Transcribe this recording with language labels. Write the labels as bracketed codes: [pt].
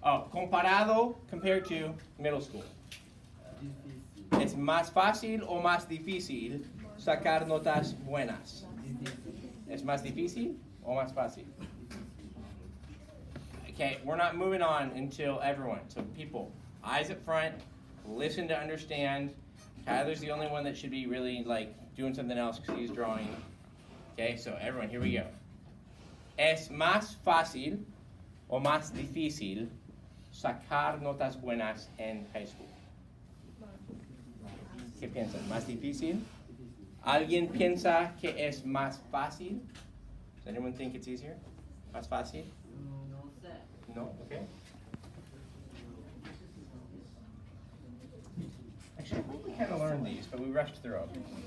[en] Compared to middle school. [es] Difícil. ¿Es más fácil o más difícil sacar notas buenas? ¿Es más difícil o más fácil? [en] Okay, we're not moving on until everyone. So people, eyes up front, listen to understand. Tyler's the only one that should be really like doing something else because he's drawing. Okay, so everyone, here we go. [es] ¿Es más fácil o más difícil sacar notas buenas en high school? ¿Qué piensan? ¿Más difícil? ¿Alguien piensa que es más fácil? [en] Does anyone think it's easier? [es] ¿Más fácil? No sé. [en] No? Okay. Actually, I think we kind of learned these, but we rushed through them.